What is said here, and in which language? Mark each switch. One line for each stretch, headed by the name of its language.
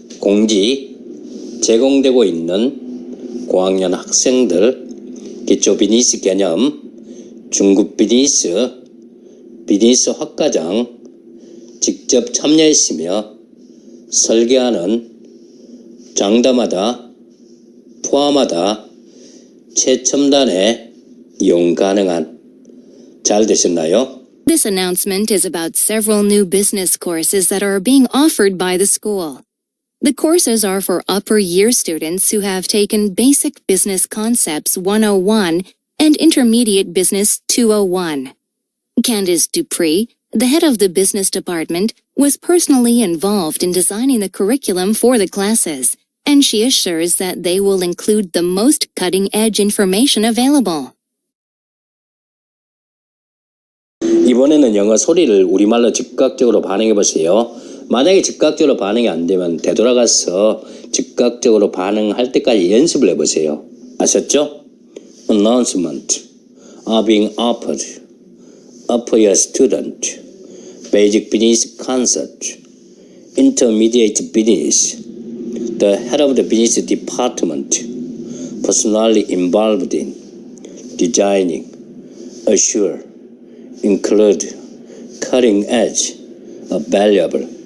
Korean: 공지 제공되고 있는 9학년 학생들 기초 비즈니스 개념, 중급 비즈니스, 비즈니스 학과장 직접 참여했으며 설계하는 장담하다, 포함하다, 최첨단에 이용 가능한 잘 되셨나요?
English: This announcement is about several new business courses that are being offered by the school. The courses are for upper year students who have taken Basic Business Concepts 101 and Intermediate Business 201. Candice Dupree, the head of the business department, was personally involved in designing the curriculum for the classes, and she assures that they will include the most cutting-edge information available.
Korean: 이번에는 영어 소리를 우리말로 즉각적으로 반응해 보세요. 만약에 즉각적으로 반응이 안 되면 되돌아가서 즉각적으로 반응할 때까지 연습을 해보세요. 아셨죠?
English: Announcement are being offered. Upper year student. Basic business concept. Intermediate business. The head of the business department. Personally involved in designing, assure, include, cutting edge, valuable.